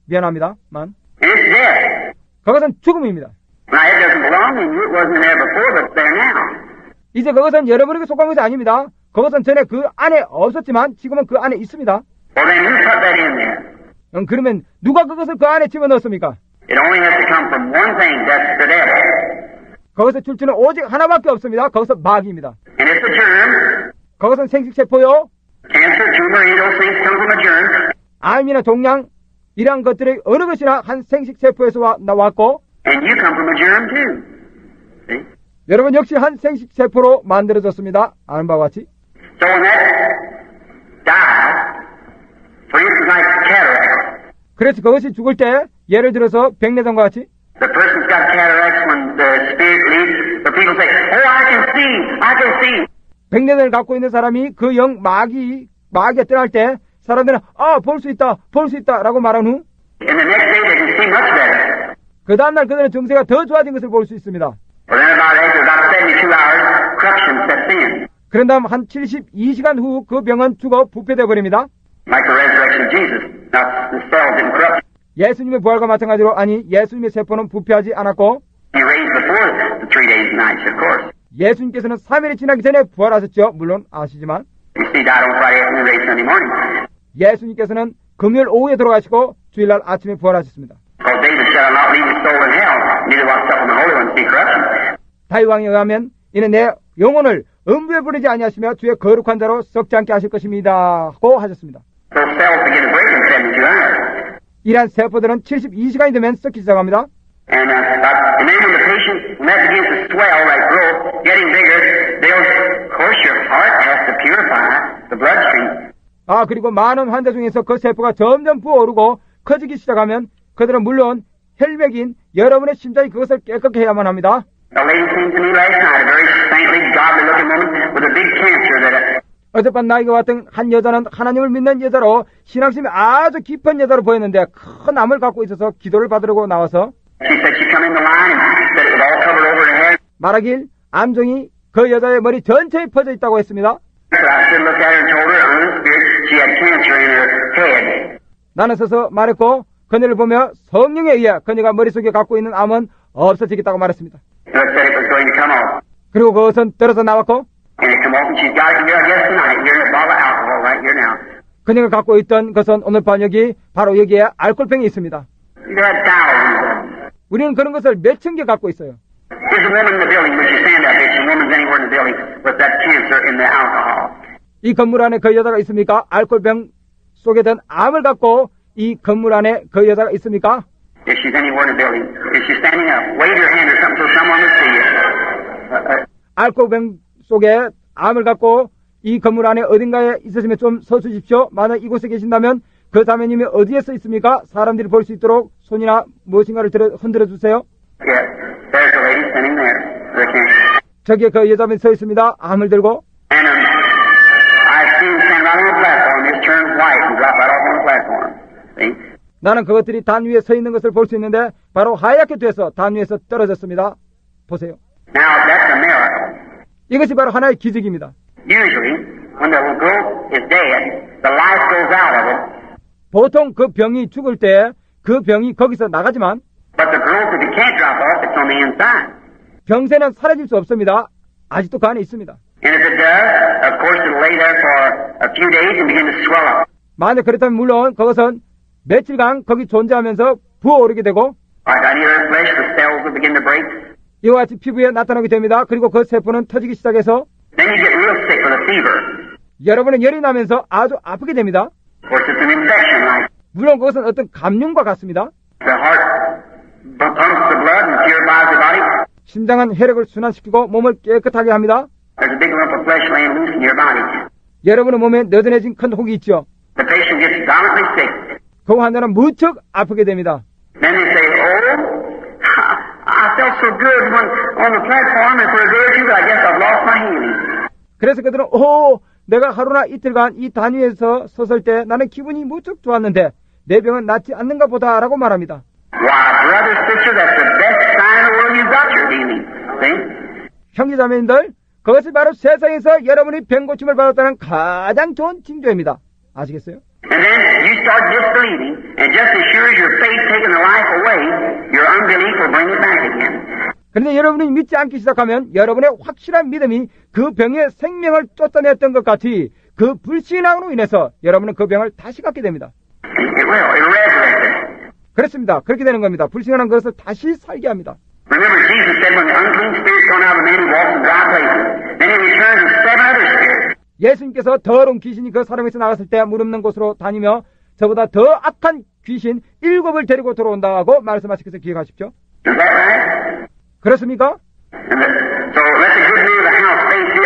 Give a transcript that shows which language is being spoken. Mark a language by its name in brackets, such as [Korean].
[Korean] 미안합니다만 [English] And it's death. [Korean] 그것은 죽음입니다. [English] Now, it doesn't belong to you. It wasn't there before, but it's there now. [Korean] 이제 그것은 여러분에게 속한 것이 아닙니다. 그것은 전에 그 안에 없었지만 지금은 그 안에 있습니다. [English] Well, then who put that in there? [Korean] 그러면 누가 그것을 그 안에 집어넣었습니까? [English] It only has to come from one thing, that's the devil. [Korean] 거기서 출처는 오직 하나밖에 없습니다. 거기서 마귀입니다. [English] And it's a germ. [Korean] 그것은 생식세포요. [English] Cancer, tumor, any of those things come from a germ. [Korean] 암이나 종양 이러한 것들의 어느 것이나 한 생식세포에서 나왔고 [English] And you come from a germ too. See? [Korean] 여러분 역시 한 생식세포로 만들어졌습니다. 아는 바와 같이. [English] So when that dies, for instance, like cataract, [Korean] 그래서 그것이 죽을 때 예를 들어서 백내장과 같이 [English] the person's got cataracts when the spirit leaves, the people say, oh, I can see. [Korean] 백내장을 갖고 있는 사람이 그 영 마귀가 떠날 때 사람들은 볼 수 있다 라고 말한 후 [English] And the next day they can see much better. [Korean] 그 다음날 그들은 증세가 더 좋아진 것을 볼 수 있습니다. [English] Well, then after about 72 hours, corruption sets in. [Korean] 그런 다음 한 72시간 후 그 병은 죽어 부패되어 버립니다. [English] Like the resurrection of Jesus. Now, the cells didn't corrupt. [Korean] 예수님의 부활과 마찬가지로 예수님의 세포는 부패하지 않았고 [English] He raised before the 3 days and nights, of course. [Korean] 예수님께서는 3일이 지나기 전에 부활하셨죠. 물론 아시지만 [English] You see, died on Friday afternoon, raised Sunday morning. [Korean] 예수님께서는 금요일 오후에 돌아가시고 주일날 아침에 부활하셨습니다. [English] Because David said, I'll not leave his soul in hell, neither will I suffer the Holy One to see corruption. [Korean] 다윗왕에 의하면 이는 내 영혼을 음부에 부르지 아니하시며 주의 거룩한 자로 썩지 않게 하실 것입니다 고 하셨습니다. [English] Those cells begin to break in 72 hours. [Korean] 이러한 세포들은 72시간이 되면 썩기 시작합니다. [English] And then when the patient, when that begins to swell, like growth, getting bigger, of course your heart has to purify the bloodstream. [Korean] 그리고 많은 환자 중에서 그 세포가 점점 부어오르고 커지기 시작하면 그들은 물론 혈맥인 여러분의 심장이 그것을 깨끗게 해야만 합니다. [English] A lady came to me last night, a very saintly, godly-looking woman with a big cancer that [Korean] 어젯밤 나에게 왔던 한 여자는 하나님을 믿는 여자로 신앙심이 아주 깊은 여자로 보였는데 큰 암을 갖고 있어서 기도를 받으려고 나와서 [English] she said she come in the line and said it was all covered over her head. [Korean] 말하길 암종이 그 여자의 머리 전체에 퍼져 있다고 했습니다. [English] So I stood, looked at her and told her, under the spirit, she had cancer in her head. [Korean] 나는 서서 말했고 그녀를 보며 성령에 의해 그녀가 머릿속에 갖고 있는 암은 없어지겠다고 말했습니다. [English] So it said it was going to come off. [Korean] 그리고 그것은 떨어져 나왔고 [English] And it come off and she's got it here, I guess, tonight. Here's a bottle of alcohol right here now. [Korean] 그녀가 갖고 있던 것은 오늘 밤 바로 여기에 알코올병이 있습니다. [English] You've had thousands of them. [Korean] 우리는 그런 것을 몇천 개 갖고 있어요. [English] There's a woman in the building. Would you stand up? If a woman's anywhere in the building with that cancer in the alcohol. [Korean] 이 건물 안에 그 여자가 있습니까? 알코올병 속에 든 암을 갖고 이 건물 안에 그 여자가 있습니까? [English] If she's anywhere in the building. If she's standing up, wave your hand or something so someone will see you. [Korean] 알코올병 속에 암을 갖고 이 건물 안에 어딘가에 있으시면 좀 서주십시오. 만약 이곳에 계신다면 그 자매님이 어디에서 있습니까? 사람들이 볼 수 있도록 손이나 무엇인가를 흔들어 주세요. [English] Yes, there's a lady standing there. The cancer. [Korean] 저기에 그 여자분이 서 있습니다. 암을 들고. [English] And I've seen them stand right on the platform, just turn white and drop right off on the platform. See? [Korean] 나는 그것들이 단 위에 서 있는 것을 볼 수 있는데 바로 하얗게 돼서 단 위에서 떨어졌습니다. 보세요. [English] Now, that's a miracle. [Korean] 이것이 바로 하나의 기적입니다. [English] Usually, when the growth is dead, the life goes out of it. [Korean] 보통 그 병이 죽을 때 그 병이 거기서 나가지만 [English] But the growth, if it can't drop off, it's on the inside. [Korean] 병세는 사라질 수 없습니다. 아직도 그 안에 있습니다. [English] And if it does, of course, it'll lay there for a few days and begin to swell up. [Korean] 만약 그렇다면 물론 그것은 며칠간 거기 존재하면서 부어오르게 되고 [English] Like on either flesh, the cells will begin to break. [Korean] 이와 같이 피부에 나타나게 됩니다. 그리고 그 세포는 터지기 시작해서 [English] Then you get real sick with a fever. [Korean] 여러분은 열이 나면서 아주 아프게 됩니다. [English] Of course, it's an infection, right? [Korean] 물론 그것은 어떤 감염과 같습니다. [English] The heart pumps the blood and purifies the body. [Korean] 심장은 혈액을 순환시키고 몸을 깨끗하게 합니다. [English] There's a big lump of flesh laying loose in your body. [Korean] 여러분의 몸에 너덜해진 큰 혹이 있죠. [English] The patient gets violently sick. [Korean] 그 환자는 무척 아프게 됩니다. [English] Then they say, oh, I felt felt so good when on the platform and for a day or two, but I guess I've lost my healing. [Korean] 그래서 그들은 내가 하루나 이틀간 이 단위에서 섰을 때 나는 기분이 무척 좋았는데 내 병은 낫지 않는가 보다라고 말합니다. [English] Why, brother, sister, that's the best sign in the world you've got your healing. See? [Korean] 형제자매님들, 그것이 바로 세상에서 여러분이 병 고침을 받았다는 가장 좋은 징조입니다. 아시겠어요? [English] And then you start disbelieving, and just as sure as your faith taking the life away, your unbelief will bring it back again. [Korean] 그런데 여러분이 믿지 않기 시작하면 여러분의 확실한 믿음이 그 병의 생명을 쫓아냈던 것 같이 그 불신앙으로 인해서 여러분은 그 병을 다시 갖게 됩니다. [English] It will. It'll resurrect it. [Korean] 그렇습니다. 그렇게 되는 겁니다. 불신앙한 것을 다시 살게 합니다. [English] Remember, Jesus said when the unclean spirit's gone out of the man, he walks in dry places. Then he returns with 7 other spirits. [Korean] 예수님께서 더러운 귀신이 그 사람에서 나갔을 때 무릎는 곳으로 다니며 저보다 더 악한 귀신 7을 데리고 들어온다고 말씀하신 것을 기억하십시오. [English] Is that right? [Korean] 그렇습니까? [English] So let the good news of the house stay here.